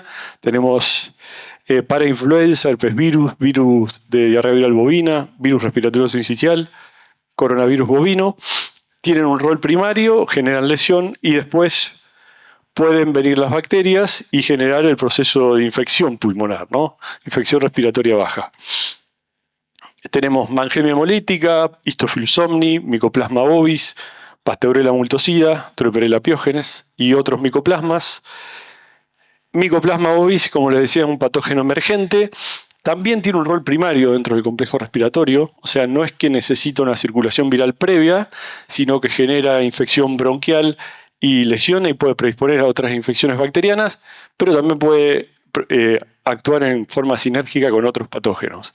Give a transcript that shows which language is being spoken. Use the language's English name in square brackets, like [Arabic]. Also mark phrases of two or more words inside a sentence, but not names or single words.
[Spanish] Tenemos parainfluenza, herpesvirus, virus de diarrea viral bovina, virus respiratorio sincicial, coronavirus bovino. Tienen un rol primario, generan lesión, y después pueden venir las bacterias y generar el proceso de infección pulmonar, ¿no? Infección respiratoria baja. Tenemos Mannheimia hemolítica, Histophilus somni, Mycoplasma bovis, Pasteurella multocida, Troperella piógenes y otros micoplasmas. Mycoplasma bovis, como les decía, es un patógeno emergente. También tiene un rol primario dentro del complejo respiratorio, o sea, no es que necesita una circulación viral previa, sino que genera infección bronquial y lesiona y puede predisponer a otras infecciones bacterianas, pero también puede actuar en forma sinérgica con otros patógenos.